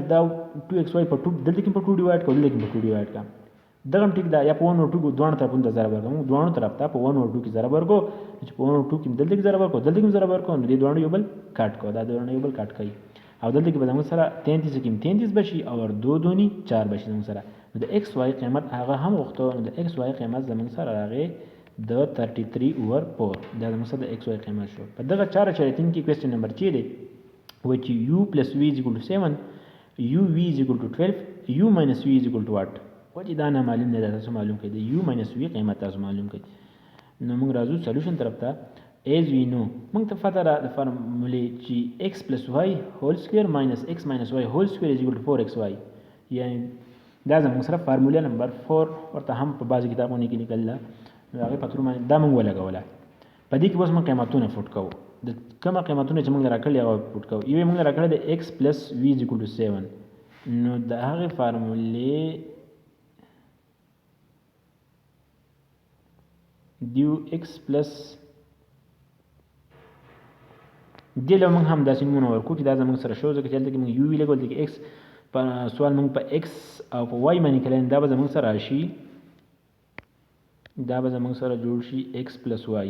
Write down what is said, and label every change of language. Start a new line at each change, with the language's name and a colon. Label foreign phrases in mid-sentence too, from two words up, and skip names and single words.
Pashto: دا 2xy په 2 دلته کې په 2 ډیوایډ کو دلته کې په 2 ډیوایډ کا دغه ټیک دا یا په 1 او 2 کو دوه طرفونو ته ضرب ورکو موږ دوه طرف ته په 1 او 2 کې ضرب ورکو چې په 1 او 2 کې دلته کې ضرب ورکو دلته کې ضرب ورکو نو دې دوه یو بل کټ کو دا دوه یو بل کټ کوي او دلته کې به موږ سره 33 کې 33 بشي او 2 دونی 4 بشي موږ سره نو د x y قیمت هغه هم وخته نو د x y قیمت زموږ سره راغی د 33/4 دا زموږ سره د x y قیمت شو. په دغه 4.3 کې
English: question number
Pashto: چې دی وایي چې
English: u plus v is equal to 7 u v is equal to 12 u minus v is equal to what.
Pashto: وایي دا نامعلوم دی، دا تاسو معلوم کړئ. د
English: u minus v
Pashto: قیمت تاسو معلوم کړئ. نو موږ راځو سلیوشن طرف ته.
English: as we know
Pashto: موږ ته پته ده د فارمولې چې
English: x plus y whole square minus x minus y whole square is equal to 4xy،
Pashto: یعنی دا زموږ سره فارموله نمبر 4 ورته هم په بعضې کتابونو کې لیکل ده، نو هغې په تور باندې دا موږ ولګوله. په دې کې اوس موږ قیمتونه فوټ کوو، د کومه قیمتونه چې موږ راکړلي هغه فوټ کوو. یو موږ راکړی د
English: x plus v is equal to 7،
Pashto: نو د هغې فارمولې دیو
English: x plus
Pashto: دې له موږ هم داسې نومونه ورکړو چې دا زموږ سره شو، ځکه چې هلته کې موږ یو وي لګول، دلته کې x په سوال موږ په x او په y باندې کړی، دا به زموږ سره راشي، دا به زموږ سره جوړ شي
English: x plus y.